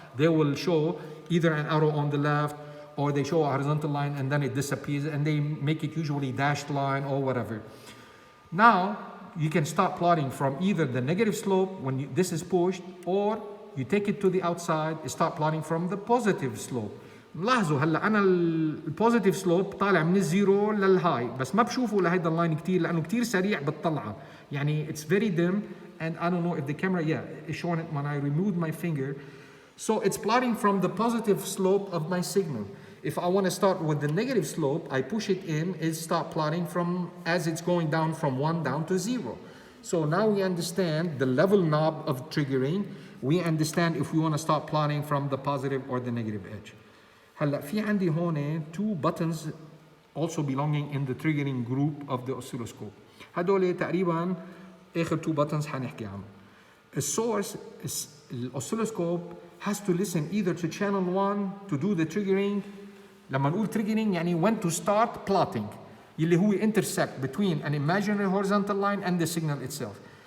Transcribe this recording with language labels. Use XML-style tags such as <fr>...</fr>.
<en>They will show either an arrow on the left, or they show a horizontal line and then it disappears, and they make it usually dashed line or whatever. Now you can start plotting from either the negative slope when this is pushed, or you take it to the outside, start plotting from the positive slope.</en> <ar>لاحظوا هلا انا البوزيتيف سلوب طالع من الزيرو للهاي، بس ما بشوفه لهيدا اللاين كثير لانه كثير سريع بالطلعه، يعني</ar> <en>it's very dim, and I don't know if the camera, is showing it when I removed my finger. So it's plotting from the positive slope of my signal. If I want to start with the negative slope, I push it in, it start plotting from as it's going down from 1 down to 0. So now we understand the level knob of triggering. We understand if we want to start plotting from the positive or the negative edge.</en> <ar>هلا في عندي هون 2 buttons</ar> <en>also belonging in the triggering group of the oscilloscope.</en> <ar>هدول تقريبا اخر 2 buttons حنحكي عنهم. السورس</ar> <en>الoscilloscope has to listen either to channel 1 to do the triggering.</en> <ar>لما نقول triggering يعني</ar> <en>when to start plotting</en> <ar>اللي هو</ar> <en>intersect between an imaginary horizontal line and the signal itself.</en>